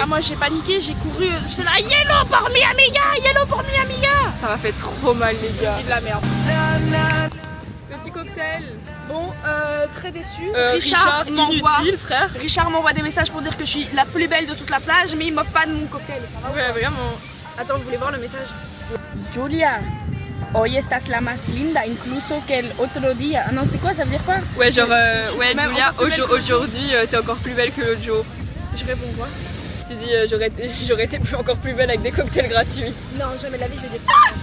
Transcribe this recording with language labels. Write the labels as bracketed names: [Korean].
[French] Ah, moi j'ai paniqué, j'ai couru. J'étais là, yellow pour [Spanish] mi amiga, [French] yellow pour mi amiga. Ça m'a fait trop mal les gars. C'est de la merde. Petit cocktail. Bon, très déçu. Richard inutile frère. Richard m'envoie des messages pour dire que je suis la plus belle de toute la plage, mais il m'offre pas de mon cocktail. Ça va ou Ouais pas? vraiment. Attends, vous voulez voir le message? [Spanish] Julia, hoy estás la más linda, incluso que el otro día. [French] Ah non, c'est quoi? Ça veut dire quoi? Ouais genre ouais Même Julia, encore plus belle que aujourd'hui t'es encore plus belle que l'autre jour. Je réponds quoi? Tu dis j'aurais été encore plus belle avec des cocktails gratuits. Non, jamais la vie, je vais dire ça.